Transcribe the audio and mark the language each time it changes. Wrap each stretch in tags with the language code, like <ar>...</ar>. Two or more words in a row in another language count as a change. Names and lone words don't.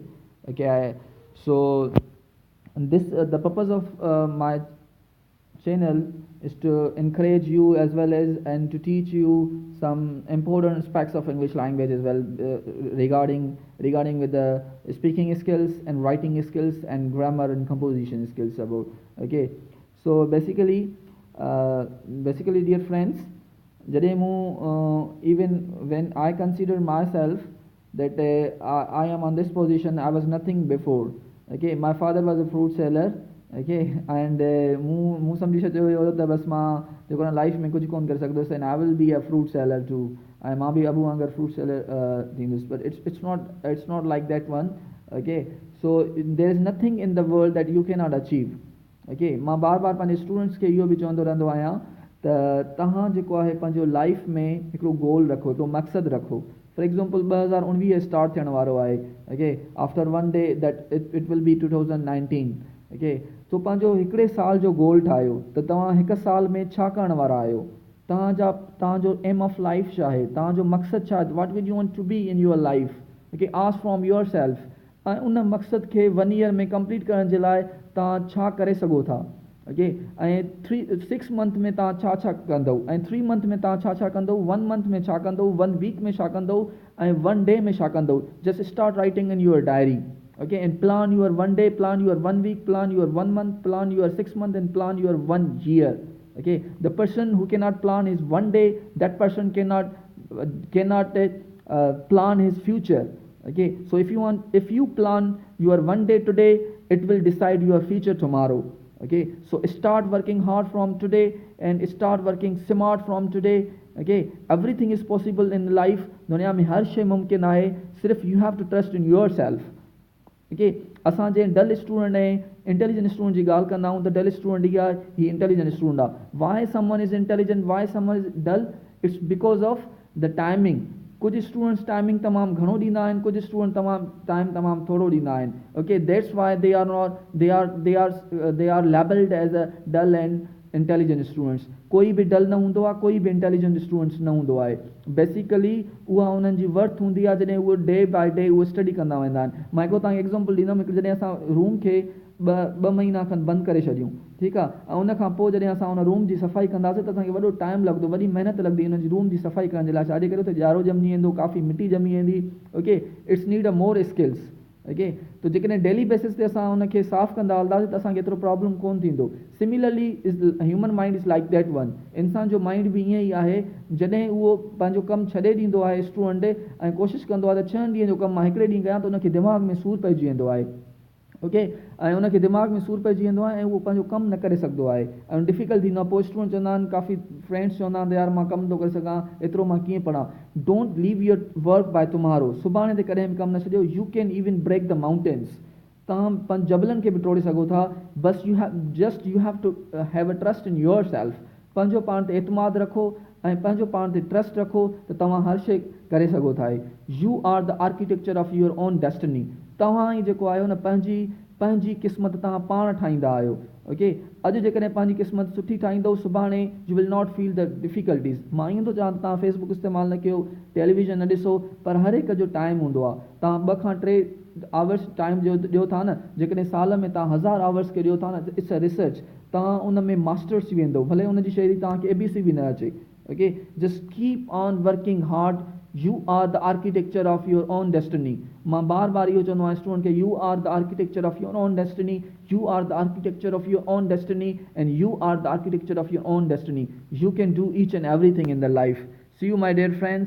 <en>Okay, so this the purpose of my channel is to encourage you as well as and to teach you some important aspects of English language as well regarding with the speaking skills and writing skills and grammar and composition skills about. Okay, so basically dear friends,</en> <sd>जॾहिं मूं</sd> <en>even when I consider myself that I am on this position, I was nothing before. Okay, my father was a fruit seller. Okay, and</en> <sd>मूं सम्झी छॾियो हुयो त बसि मां जेको आहे लाइफ में कुझु कोन करे सघंदुसि</sd> <en>and I will be a fruit seller too.</en> <sd>ऐं मां बि अबू वांगुरु</sd> <en>fruit seller</en> <sd>थींदुसि,</sd> <en>but it's not like that one. Okay, so there is nothing in the world that you cannot achieve.</en> <sd>Okay, मां बार बार पंहिंजे स्टूडेंट्स खे इहो बि चवंदो रहंदो आहियां त तव्हां जेको आहे पंहिंजो लाइफ में हिकिड़ो गोल रखो, हिकिड़ो मक़सदु रखो.</sd> <en>for example</en> <sd>2019 स्टार्ट थियण वारो आहे.</sd> <en>Okay, after one day that it will be 2019. ओके,</en> <sd>तो पंहिंजो हिकिड़े साल जो गोल ठाहियो त तव्हां हिकु साल में छा करण वारा आहियो, तव्हांजो</sd> <en>aim of life</en> <sd>छा आहे, तव्हांजो मक़सदु छा आहे,</sd> <en>What will you want to be in your life. Okay, ask from your self</en> <sd>ऐं उन मक़सद खे 1 ईयर में कंप्लीट करण जे लाइ तव्हां छा करे सघो था. ओके, ऐं 6 मंथ में तव्हां छा छा कंदव, ऐं 3 मंथ में तव्हां छा छा कंदव, 1 मंथ में छा कंदव, 1 वीक में छा कंदव, ऐं 1 डे में छा कंदव.</sd> <en>Just start writing in your diary. Okay, and plan your 1 day, plan your 1 week, plan your 1 month, plan your 6 month, and plan your 1 year. Okay, the person who cannot plan his 1 day, that person cannot plan his future. Okay, so if you plan your 1 day today, it will decide your future tomorrow. Okay, so start working hard from today and start working smart from today. Okay, everything is possible in life.</en> <sd>दुनिया में हर शइ मुमकिन आहे, सिर्फ</sd> <en>you have to trust in yourself. ओके,</en> <sd>असां जे</sd> <en>dull student</en> <sd>ऐं</sd> <en>intelligent student</en> <sd>जी ॻाल्हि कंदा आहियूं त</sd> <en>dull student</en> <sd>इहा ही</sd> <en>intelligent student</en> <sd>आहे.</sd> <en>Why someone is intelligent, why someone is dull, it's because of the timing.</en> <sd>कुझु स्टूडेंट्स टाइमिंग तमामु घणो ॾींदा आहिनि, कुझु स्टूडेंट तमामु थोरो ॾींदा आहिनि.</sd> <en>Okay, that's why they are labelled as a dull and intelligent students.</en> <sd>कोई बि डल न हूंदो आहे, कोई बि</sd> <en>intelligent students</en> <sd>न हूंदो आहे. बेसिकली उहा उन्हनि जी वर्थ हूंदी आहे जॾहिं उहे</sd> <en>day by day</en> <sd>उहे स्टडी कंदा वेंदा आहिनि. मां हिकिड़ो तव्हांखे एग्ज़ाम्पल ॾींदुमि. हिकु जॾहिं असां रूम खे ॿ महीना खनि बंदि करे छॾियूं, ठीकु आहे, ऐं उन खां पोइ जॾहिं असां उन रूम जी सफ़ाई कंदासीं त असांखे वॾो टाइम लॻंदो, वॾी महिनत लॻंदी उन जी रूम जी सफ़ाई करण जे लाइ. छाजे करे त ॼारो ॼमी वेंदो, काफ़ी मिटी ॼमी वेंदी.</sd> <en>Okay, it's need a more skills.</en> <sd>ओके, तो जेकॾहिं</sd> <en>daily basis</en> <sd>ते असां उनखे साफ़ु कंदा हलंदासीं त असांखे एतिरो प्रॉब्लम कोन थींदो.</sd> <en>Similarly is human mind is like that one.</en> <sd>इंसान जो माइंड बि ईअं ई आहे. जॾहिं उहो पंहिंजो कमु छॾे ॾींदो आहे स्टूडेंट ऐं कोशिशि कंदो आहे त 6 ॾींहंनि जो कमु मां हिकिड़े ॾींहुं कयां, त उनखे दिमाग़ में सूरु पइजी वेंदो आहे. ओके, ऐं उनखे दिमाग़ में सूरु पइजी वेंदो आहे ऐं उहो पंहिंजो कमु न करे सघंदो आहे ऐं डिफिकल्ट थींदो आहे. पोइ स्टूडेंट चवंदा आहिनि, काफ़ी फ्रेंड्स चवंदा आहिनि यार मां कमु नथो करे सघां, एतिरो मां कीअं पढ़ां.</sd> <en>Don't leave your work by tomorrow.</en> <sd>सुभाणे ते कॾहिं बि कमु न छॾियो.</sd> <en>You can even break the mountains.</en> <sd>तव्हां पंज जबलनि खे बि टोड़े सघो था.</sd> <en>बसि you have to have a trust in your self.</en> <sd>पंहिंजो पाण ते एतमाद रखो ऐं पंहिंजो पाण ते ट्रस्ट रखो त तव्हां हर शइ करे सघो था.</sd> <en>You are the architecture of your own destiny.</en> <sd>तव्हां ई जेको आहियो न पंहिंजी क़िस्मत तव्हां पाण ठाहींदा आहियो. ओके, अॼु जेकॾहिं पंहिंजी क़िस्मत सुठी ठाहींदव, सुभाणे</sd> <en>you will not feel the difficulties.</en> <sd>मां ईअं थो चवां त तव्हां फेसबुक इस्तेमालु न कयो, टेलीविज़न न ॾिसो, पर हर हिक जो टाइम हूंदो आहे. तव्हां 2 खां 3</sd> <en>hours time</en> <sd>ॾियो था न, जेकॾहिं साल में तव्हां 1000 आवर्स खे ॾियो था न,</sd> <en>It's a research.</en> <sd>तव्हां उन में मास्टर्स थी वेंदो, भले उन जी शैली तव्हांखे ABC बि न अचे.</sd> <en>Okay, just keep on working hard. You are the architecture of your own destiny.</en> <sd>मां बार बार इहो चवंदो आहियां स्टूडेंट खे,</sd> <en>You are the architecture of your own destiny. You are the architecture of your own destiny and you are the architecture of your own destiny. You can do each and everything in the life. See you my dear friends.</en>